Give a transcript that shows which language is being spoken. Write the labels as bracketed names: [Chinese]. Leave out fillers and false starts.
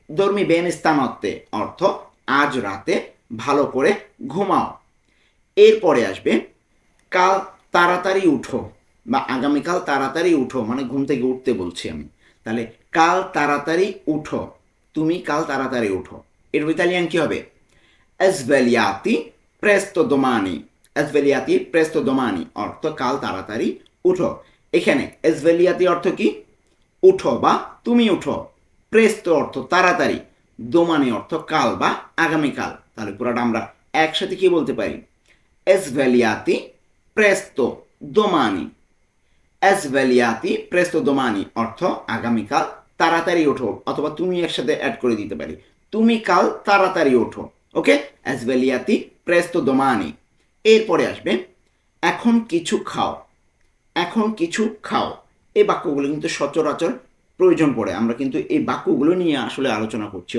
[Italian] dormi bene stanotte [Bangla] অর্থ আজ রাতে ভালো করে ঘুমাও। এরপরে আসবে কাল তাড়াতাড়ি উঠো বা আগামীকাল তাড়াতাড়ি উঠো, মানে ঘুম থেকে উঠতে বলছি আমি। তাহলে কাল তাড়াতাড়ি উঠো, তুমি কাল তাড়াতাড়ি উঠো। এর ইতালিয়ান কি হবে? [Italian] svegliati presto domani। svegliati presto domani [Bangla] অর্থ কাল তাড়াতাড়ি উঠো। এখানে svegliati অর্থ কি? উঠো বা তুমি উঠো। প্রেস্তো অর্থ তাড়াতাড়ি। domani অর্থ কাল বা আগামীকাল। তাহলে পুরোটা আমরা একসাথে কি বলতে পারি? [Italian] svegliati presto domani। svegliati presto domani [Bangla] অর্থ আগামীকাল তাড়াতাড়ি ওঠো, অথবা তুমি একসাথে অ্যাড করে দিতে পারি, তুমি কাল তাড়াতাড়ি ওঠো। ওকে, [Italian] svegliati presto domani। [Bangla] এরপরে আসবে এখন কিছু খাও। এখন কিছু খাও। এই বাক্যগুলো কিন্তু সচরাচর প্রয়োজন পড়ে, আমরা কিন্তু এই বাক্যগুলো নিয়ে আসলে আলোচনা করছি।